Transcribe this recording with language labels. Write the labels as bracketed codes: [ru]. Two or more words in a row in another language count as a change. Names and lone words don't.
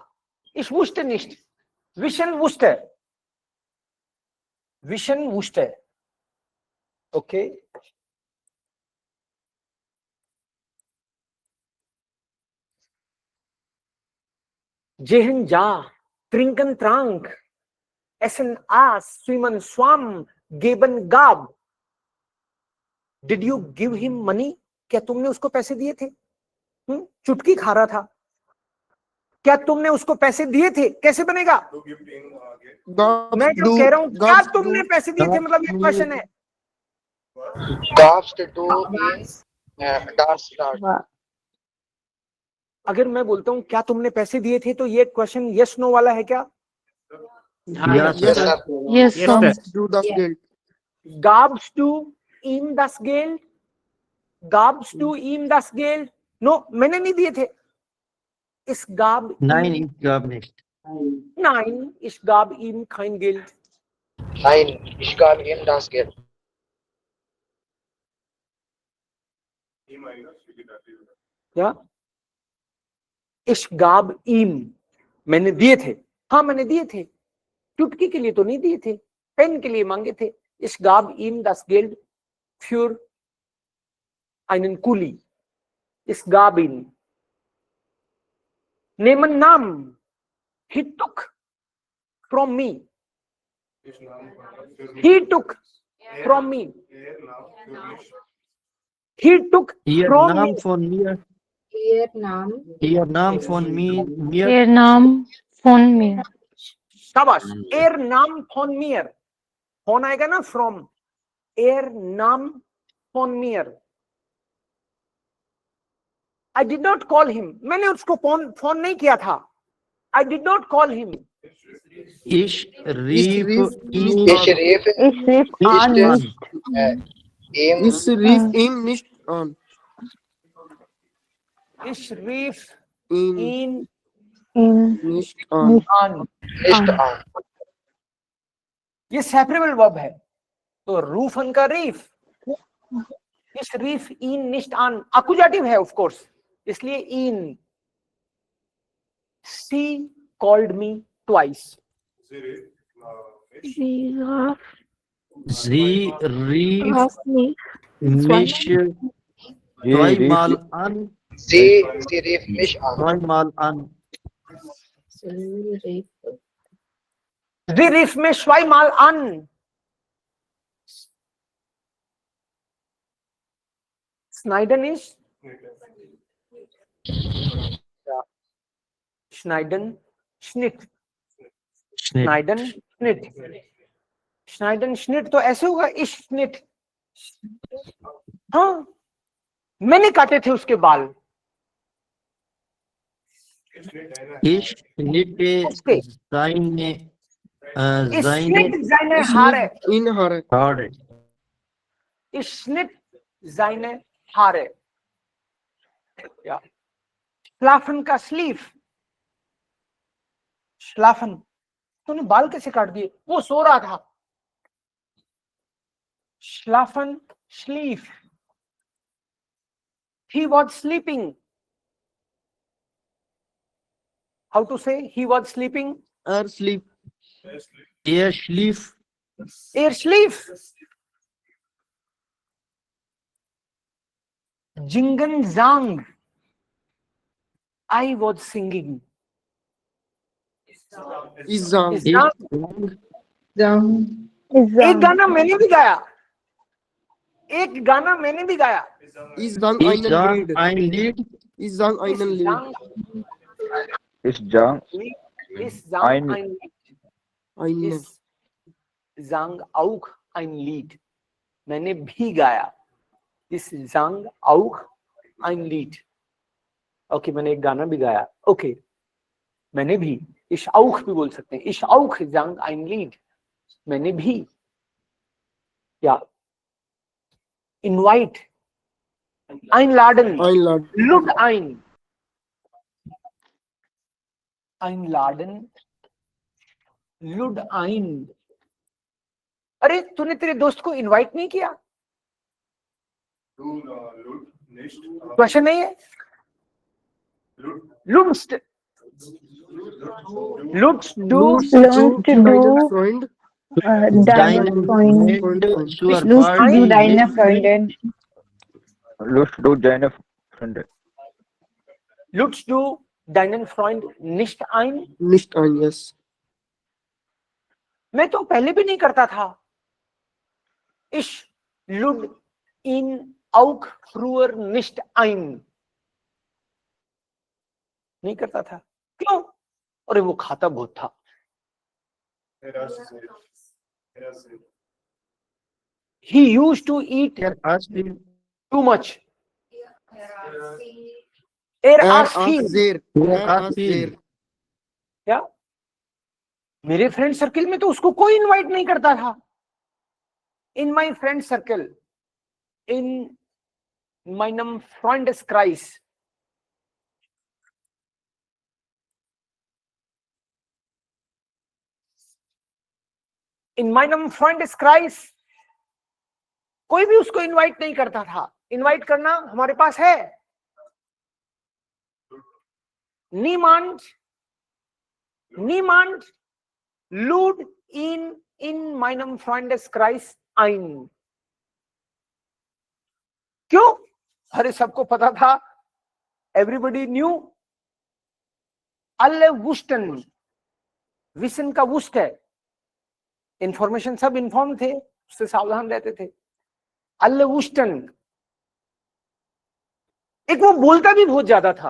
[de] Ich wusst nicht, wissen wusst है, wissen wusst है। Okay, gehen ging trinken trank essen aß schwimmen schwamm geben gab. [en] Did you give him money, [hi] क्या तुमने उसको पैसे दिए थे? चुटकी खा रहा था, क्या तुमने उसको पैसे दिए थे? कैसे बनेगा? मैं जो कह रहा हूं, क्या तुमने पैसे दिए थे, मतलब ये क्वेश्चन है। अगर मैं बोलता हूं क्या तुमने पैसे दिए थे, तो ये क्वेश्चन यस नो वाला है क्या? [en] Yes sir. [de] Gabst du ihm das Geld, gabst du ihm das Geld. [hi] नो, मैंने नहीं दिए थे। [de] Ich gab Nein, ich gab nicht. Nein, ich gab ihm kein Geld. Nein, ich gab ihm das Geld. [hi] क्या? [de] Ich gab ihm, [hi] मैंने दिए थे। हाँ, मैंने दिए थे। चुटकी के लिए तो नहीं दिए थे, पेन के लिए मांगे थे। [de] Ich gab ihm das Geld für einen Kuli. Ich gab ihn. Nehmen Namen. [en] He took from me. He took from me. He took [de] Ihr [en] from [de] Name [en] me. [de] von mir. Ihr Name von mir. Ihr Name von mir. शाबाश। Er Name von mir. Von [hi] आएगा ना [de] from. Er Name von mir. [en] I did not call him. [hi] मैंने उसको फोन नहीं किया था। [en] I did not call him. [de] Ich rief ihn Ich rief nicht an. ihm nicht an. Ich rief ihn Nicht an. [hi] ये [en] separable verb [hi] है, तो रूफन का रीफ, [de] ich rief ihn nicht an [hi] अकुजाटिव है [en] of course, [hi] इसलिए इन। [en] She called me twice. [de] Sie rief mich zweimal an. Sie rief mich an. Zweimal an. Sie rief mich zweimal an. Schneiden ist Schneiden, Schnitt, Schneiden, Schnitt, Schneiden, Schnitt [hi] तो ऐसे होगा, [de] इस Schnitt। [hi] हाँ, मैंने काटे थे उसके बाल। [de] Ich schnitte seine Ich schnitt seine Haare. Haare. Ich schnitt seine Haare. Ja. Schlafen [hi] का स्लीव, schlafen, तूने बाल कैसे काट दिए? वो सो रहा था। [de] Schlafen, schlief. [en] He was sleeping. How to say he was sleeping? Sleep. [de] Er schlief. Er schlief. Jingen sang. [en] I was singing. [de] Ich sang. [hi] एक गाना मैंने भी गाया, एक गाना मैंने भी गाया। [de] Ich sang ein Lied. Ich sang ein Lied. Ich sang ein ein Lied. Ich sang auch ein Lied. [hi] मैंने भी गाया। [de] Ich sang auch ein Lied. [hi] ओके, मैंने एक गाना भी गाया। ओके, मैंने भी, [de] ich auch [hi] भी बोल सकते हैं। Ich auch sang ein Lied. मैंने भी। या invite, [de] einladen, lud ein, einladen, lud ein। [hi] अरे तूने तेरे दोस्त को इनवाइट नहीं किया? क्वेश्चन नहीं है। [de] Lust, lust du, Deine Freunde zur Party. Lust du deine Freunde. ludst du deinen Freund nicht ein? Nicht ein, yes. [hi] मैं तो पहले भी नहीं करता था। [de] Ich lud ihn auch früher nicht ein. [hi] नहीं करता था। क्यों? अरे वो खाता बहुत था। [en] He used to eat too much. [hi] क्या? मेरे [en] friend circle [hi] में तो उसको कोई इनवाइट नहीं करता था। [en] In my friend circle, [de] in meinem Freundeskreis, in meinem Freundeskreis, [hi] कोई भी उसको इनवाइट नहीं करता था। इनवाइट करना हमारे पास है। [de] niemand lud ihn in meinem Freundeskreis ein. [hi] क्यों? अरे सबको पता था। [en] Everybody knew. [de] Alle wussten. [hi] Wissen का wusst है। इंफॉर्मेशन, सब इन्फॉर्म थे, उससे सावधान रहते थे। [de] Alle wussten. [hi] एक वो बोलता भी बहुत ज्यादा था।